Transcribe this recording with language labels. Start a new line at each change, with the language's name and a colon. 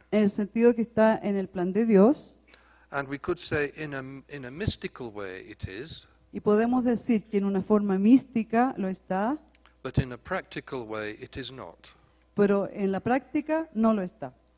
Spanish: en el sentido que está en el plan de Dios.
English: And we could say in a mystical way it is,
Spanish: Y podemos decir que en una forma mística lo está,
English: but in a practical way it is not.
Spanish: pero en la práctica no lo está.